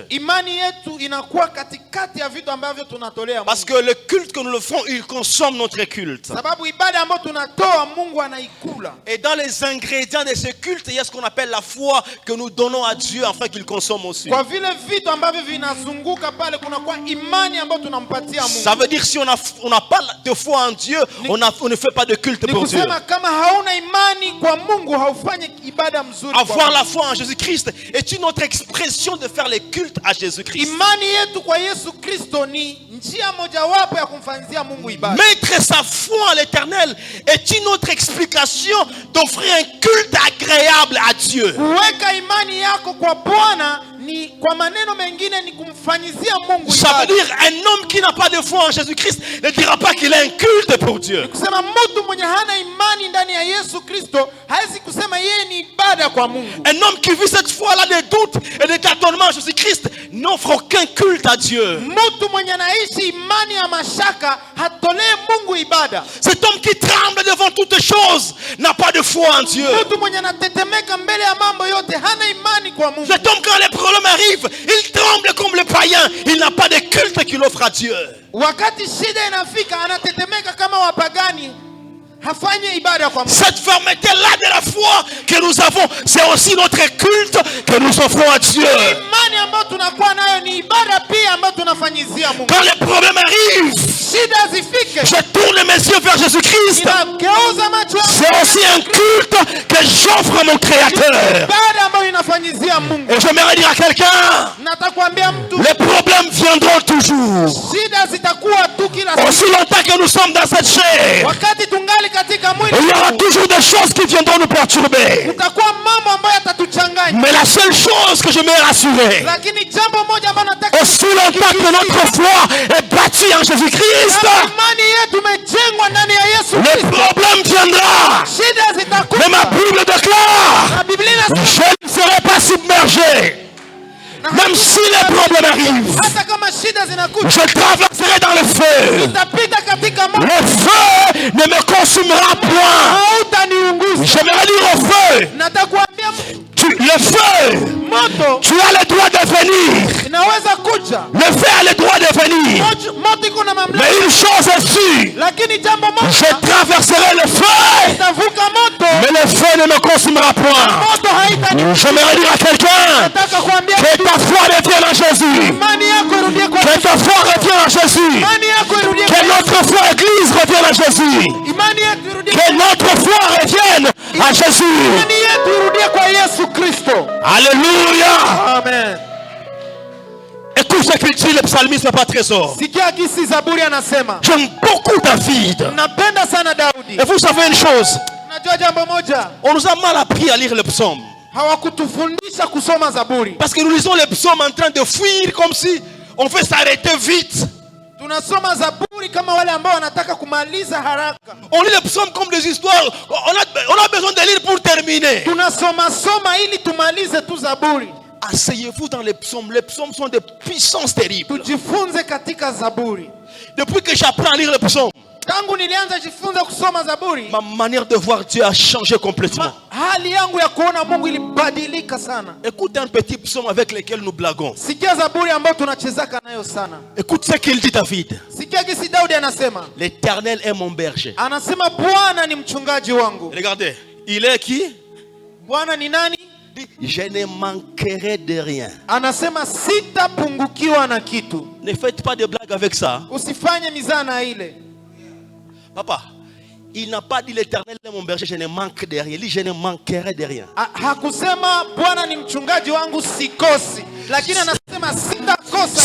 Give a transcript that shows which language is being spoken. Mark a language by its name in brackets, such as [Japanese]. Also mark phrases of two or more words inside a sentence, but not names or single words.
[Swahili] Imani yetu inakuwa katikati ya vitu ambavyo tunatolea [French] Parce [Swahili] Mungu. [French] que le culte que nous le faisons, il consomme notre culte. [Swahili] Sababu ibada ambayo tunatoa Mungu anaikula. [French] Et dans les ingrédients de ce culte, il y a ce qu'on appelle la foi que nous donnons à Dieu afin qu'il consomme aussi. [Swahili] Kwa vile vitu ambavyo vinazunguka pale kunakuwa imani ambayo tunampatia Mungu. [French] Ça veut dire si on n'a pas de foi en Dieu, on ne fait pas de culte [Swahili] Ni [French] pour Dieu. [Swahili] kusema kama hauna imani kwa Mungu haufanyi ibada mzuri kwa [French] Avoir la [Swahili] Mungu. [French] foi en Jésus-Christ est une autre expression de faire le culte à Jésus-Christ. [Swahili] Imani yetu kwa Yesu Kristo ni njia mojawapo ya kumfanyia Mungu ibada. [French] Mettre sa foi en l'Éternel est une autre explication d'offrir un culte agréable à Dieu. [Swahili] Kuweka imani yako kwa Bwana ni kwa maneno mengine ni kumfanyizia Mungu [French] Ça veut [Swahili] ibada. [French] dire un homme qui n'a pas de foi en Jésus-Christ ne dira pas qu'il a un culte pour Dieu. [Swahili] Kusema mtu mwenye hana imani ndani ya Yesu Kristo hawezi kusema yeye ni ibada kwa Mungu. [French] Un homme qui vit cette foi-là de doute et de tâtonnement en Jésus-Christ n'offre aucun culte à Dieu. [Swahili] Mtu mwenye anaishi imani ya mashaka hatolee Mungu ibada. [French] Cet homme qui tremble devant toutes choses n'a pas de foi en Dieu. [Swahili] Mtu mwenye anatetemeka mbele ya mambo yote hana imani kwa Mungu. [French] Cet homme, quand les problèmes arrivent, il tremble comme le païen. Il n'a pas de culte qu'il offre à Dieu. [Swahili] Wakati shida inafika anatetemeka kama wapagani, hafanyi ibada kwa Mungu. [French] Cette fermeté-là de la foi que nous avons, c'est aussi notre culte que nous offrons à Dieu. [Swahili] Imani ambayo tunakuwa nayo ni ibada pia ambayo tunafanyizia Mungu. [French] Quand les problèmes arrivent, [Swahili] Shida zifike, [French] je tourne mes yeux vers Jésus-Christ. [Swahili] inageuza macho yangu, [French] C'est aussi un culte que j'offre à mon Créateur. [Swahili] ibada ambayo inafanyizia Mungu. [French] Et j'aimerais dire à quelqu'un, [Swahili] Nataka kuambia mtu, [French] les problèmes viendront toujours. [Swahili] shida zitakuwa tu kila siku. [French] Aussi longtemps que nous sommes dans cette chair, [Swahili] Wakati tungali katika mwili, [French] il y aura toujours des choses qui viendront nous perturber. [Swahili] kutakuwa mambo ambayo yatatuchanganya. [French] Mais la seule chose que je me rassurer, [Swahili] Lakini jambo moja ambalo nataka, [French] aussi longtemps que notre foi est bâtie en Jésus-Christ, [Swahili] kama imani yetu imejengwa ndani ya Yesu [French] le [Swahili] Kristo, [French] problème viendra. [Swahili] shida [French] Mais [Swahili] zitakuja. [French] ma Bible déclare, [Swahili] Na Biblia inasema [French] je ne serai pas submergé. Même si les problèmes arrivent, [Swahili] hata kama shida zinakuja, [French] je traverserai dans le feu. [Swahili] nitapita katika moto, [French] Le feu ne me consumera point. [Swahili] hautaniunguza. [French] J'aimerais dire au feu, [Swahili] Nataka kuambia [French] le feu, [Swahili] moto [French] tu as le droit de venir. [Swahili] inaweza kuja, [French] Le feu a le droit de venir. [Swahili] moto iko na mamlaka, [French] Mais une chose est sûre, [Swahili] lakini jambo [French] je [Swahili] moja, [French] traverserai le feu, [Swahili] nitavuka moto, [French] mais le feu ne me consumera point. [Swahili] moto haitaniunguza. [French] J'aimerais dire à quelqu'un, [Swahili] Nataka kuambia [French] que ta foi revienne en Jésus. [Swahili] imani yako irudie kwa [French] Que ta foi revienne en Jésus. [Swahili] imani yako irudie [French] Que [Swahili] kwa [French] notre foi église revienne en Jésus. [Swahili] imani yetu irudie [French] Que notre foi revienne à Jésus. [Swahili] imani yetu irudie kwa Yesu Kristo. [French] Alléluia. [Swahili] Amen. [French] Écoute ce qu'il dit le psalmiste, pas trésor. [Swahili] Sikia kisi Zaburi anasema. [French] J'aime beaucoup David. [Swahili] Napenda sana Daudi. [French] Et vous savez une chose, [Swahili] Unajua jambo moja, [French] on nous a mal appris à lire le psaume. [Swahili] hawakutufundisha kusoma Zaburi. [French] Parce que nous lisons les psaumes en train de fuir comme si on veut s'arrêter vite. [Swahili] Tunasoma Zaburi kama wale ambao wanataka kumaliza haraka. [French] On lit les psaumes comme des histoires. On a besoin de lire pour terminer. [Swahili] Tunasoma ili tumalize tu Zaburi. [French] Asseyez-vous dans les psaumes. Les psaumes sont de puissance terrible. [Swahili] Tujifunze katika Zaburi. [French] Depuis que j'apprends à lire les psaumes, [Swahili] Tangu nilianza jifunza kusoma Zaburi, [French] ma manière de voir Dieu a changé complètement. [Swahili] hali yangu ya kuona Mungu ilibadilika sana. [French] Écoute un petit psaume avec lequel nous blaguons. [Swahili] Sikia Zaburi ambayo tunachezaka nayo sana. [French] Écoute ce qu'il dit David. [Swahili] Sikia kisi Daudi anasema. [French] L'Éternel est mon berger. [Swahili] Anasema Bwana ni mchungaji wangu. [French] Regardez, il est qui? [Swahili] Bwana ni nani? [French] Je ne manquerai de rien. [Swahili] Anasema sitapungukiwa na kitu. [French] Ne faites pas de blagues avec ça. [Swahili] Usifanye mizana ile. [French] Papa, Il n'a pas dit l'Éternel est mon berger, je ne manque de rien. Il dit je ne manquerai de rien. [Swahili] Hakusema Bwana ni mchungaji wangu sikosi, lakini anasema sitakosa.